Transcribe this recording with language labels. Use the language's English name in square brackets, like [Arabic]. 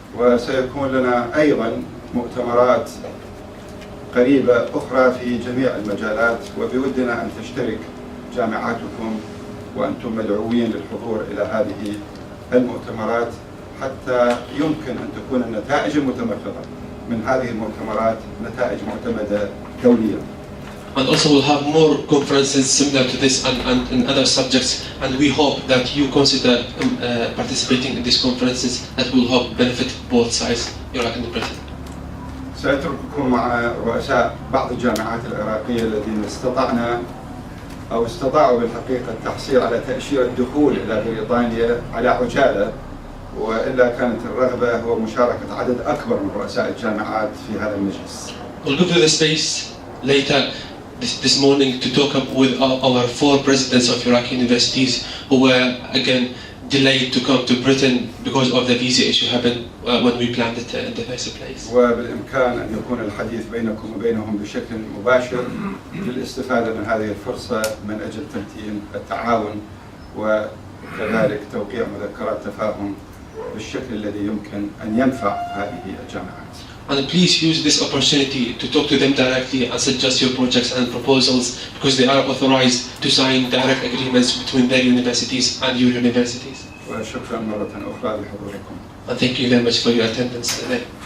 [Arabic] وسيكون لنا أيضا مؤتمرات قريبة أخرى في جميع المجالات، وبودنا أن تشترك جامعاتكم وأنتم مدعوين للحضور إلى هذه المؤتمرات حتى يمكن أن تكون النتائج المتمثلة من هذه المؤتمرات نتائج معتمدة دوليا. [English] And also we'll have more conferences similar to this and in other subjects, and we hope that you consider participating in these conferences that will help benefit both sides, Iraq and Britain. [Arabic] سأترككم مع رؤساء بعض الجامعات العراقية الذين استطاعوا بالحقيقة التحصيل على تأشيرة الدخول إلى بريطانيا على عجالة، وإلا كانت الرغبة هو مشاركة عدد أكبر من رؤساء الجامعات في هذا المجلس. [English] We'll give you the space later this morning to talk with our 4 presidents of Iraqi universities who were again delayed to come to Britain because of the visa issue happened when we planned it in the first place. [Arabic] وبالإمكان أن يكون الحديث بينكم وبينهم بشكل مباشر للاستفادة من هذه الفرصة من أجل تمتين التعاون وكذلك توقيع مذكرات تفاهم بالشكل الذي يمكن أن ينفع هذه الجامعات. [English] And please use this opportunity to talk to them directly and suggest your projects and proposals, because they are authorized to sign direct agreements between their universities and your universities. [Arabic] وشكرا مرة أخرى لحضوركم. [English] And thank you very much for your attendance today.